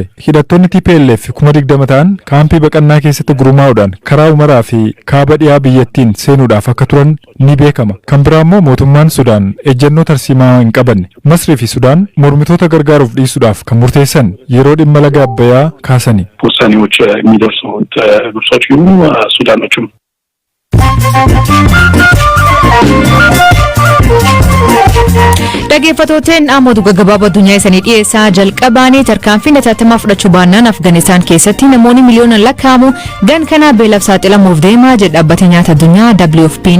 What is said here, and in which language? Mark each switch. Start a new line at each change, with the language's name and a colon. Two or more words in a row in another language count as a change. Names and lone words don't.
Oromo: Hidhattoonni TPLF 20,000 ta'an kaampii baqannaa keessatti gurmaa'uudhaan karaa umaraa fi kaaba dhiyaa biyyattiin seenuudhaaf akka turan ni beekama. Kan biraa immoo mootummaan Sudaan ejjennoo tarsiimaa hin qabanne. Masrii fi Sudaan mormitoota gargaaruuf dhiisuudhaaf kan murteessan yeroo dhimma laga Abbayyaa kaasani.
Amharic: ውሳኔዎች የሚደርሱት ግብጾች ይሁኑ ሱዳኖችም
Oromo: Dhaggeeffattoonni ammoo gabaabaa addunyaa isanii dhiyeessaa jalqabaanii tarkaanfii hatattamaa fudhachuu baannaan Afganistaan keessatti namoonni miliyoonaan lakkaa'amu gan kana beelaaf saaxilamuuf deemaa jedha dhaabbatni nyaata addunyaa WFP'n.